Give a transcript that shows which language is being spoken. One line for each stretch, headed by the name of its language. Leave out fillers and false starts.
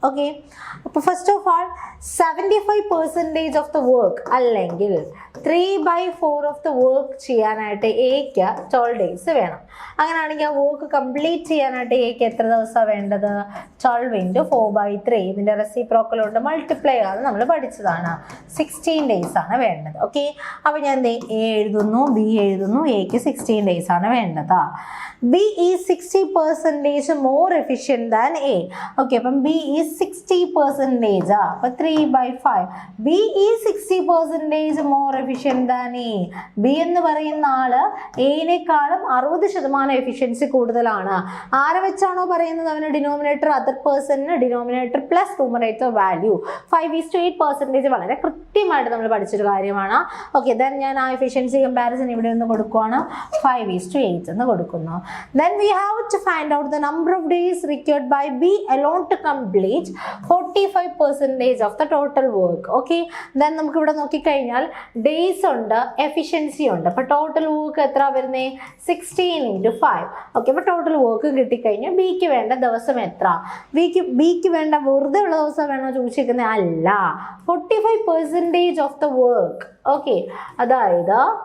English: Okay, first of all 75% of the work
Malayalam: അല്ലെങ്കിൽ
English: 3/4 of the work
Malayalam: ചെയ്യാനായിട്ട് Aക്ക്
English: 12 days
Malayalam: വേണം. അങ്ങനെയാണെങ്കിൽ ആ വർക്ക് കംപ്ലീറ്റ് ചെയ്യാനായിട്ട് Aക്ക് എത്ര ദിവസമാണ് വേണ്ടത്? 12 × 4/3. ഇതിൻ്റെ റെസിപ്രോക്കൽ കൊണ്ട് മൾട്ടിപ്ലൈ ആണ് നമ്മൾ പഠിച്ചതാണ്. 16 ഡേയ്സ് ആണ് വേണ്ടത്. ഓക്കെ, അപ്പോൾ ഞാൻ A എഴുതുന്നു, B എഴുതുന്നു. Aക്ക് 16 ഡേയ്സ് ആണ് വേണ്ടത്.
English: B is 60% more efficient than A.
Malayalam: Okay, അപ്പം
English: B is 60%.
Malayalam: അപ്പോൾ 3/5.
English: B is 60% more efficient than A.
Malayalam: B എന്ന് പറയുന്ന ആള് Aനേക്കാളും 60% എഫിഷ്യൻസി കൂടുതലാണ്. ആരെ വെച്ചാണോ പറയുന്നത്? അവന് denominator other പേഴ്സണിന് denominator plus numerator value 5:8% വളരെ കൃത്യമായിട്ട് നമ്മൾ പഠിച്ചൊരു കാര്യമാണ്. ഓക്കെ, ദെൻ ഞാൻ ആ എഫിഷ്യൻസി കമ്പാരിസൺ ഇവിടെ ഒന്ന് കൊടുക്കുവാണ്. 5:8 എന്ന് കൊടുക്കുന്നു.
English: Then we have to find out the number of days required by B alone to complete 45% of the total work. Okay, then
Malayalam: നമുക്ക് ഇവിടെ നോക്കിക്കഴിഞ്ഞാൽ ഡേയ്സ് ഉണ്ട്, എഫിഷ്യൻസി ഉണ്ട്. അപ്പോൾ ടോട്ടൽ വർക്ക് എത്ര വരുന്നത്? 16 × 5. ഓക്കെ, അപ്പോൾ ടോട്ടൽ വർക്ക് കിട്ടിക്കഴിഞ്ഞാൽ ബിക്ക് വേണ്ട ദിവസം എത്ര? ബിക്ക് വേണ്ട വെറുതെ ഉള്ള ദിവസം വേണോ ചോദിച്ചിരിക്കുന്നത്? അല്ല, 45%
English: Of the work.
Malayalam: ഓക്കെ, അതായത്